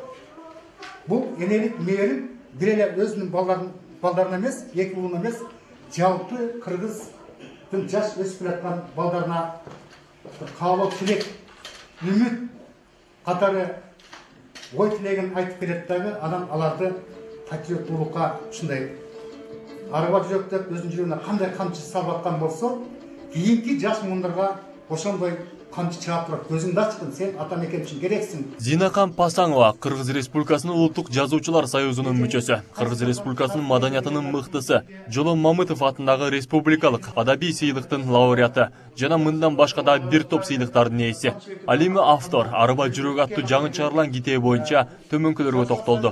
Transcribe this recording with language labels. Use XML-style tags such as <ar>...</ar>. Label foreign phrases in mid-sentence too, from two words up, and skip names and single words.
<ky>Бул энелик мээрим бир эле өзүнүн балдарына эмес, эки уулуна эмес, жалпы кыргыздын жаш өсүп жаткан балдарына каалоо, тилек, үмүт катары ой тилегин айтып келет дагы, анан аларды патриоттуулукка ушундай арыба жүрөк деп өзүнүн жүрөгүнө кандай камчы салып аткан болсо, кийинки жаш муундарга ошондой</ky> <kk>қанша шығап тұрады, көзіңді ашқын, сен атамекен үшін керексің.</kk> <ky>Зинакан Пасаңова Кыргыз Республикасынын Улуттук Жазуучулар союзунун мүчөсү, Кыргыз Республикасынын маданиятынын мыктысы, Жоло Мамытов атындагы республикалык адабий сыйлыктын лауреаты жана мындан башка да бир топ сыйлыктардын ээси. Ал эми автор Арба жүрөк аттуу жаңы чыгарылган китеби боюнча төмөнкүлөргө токтолду.</ky>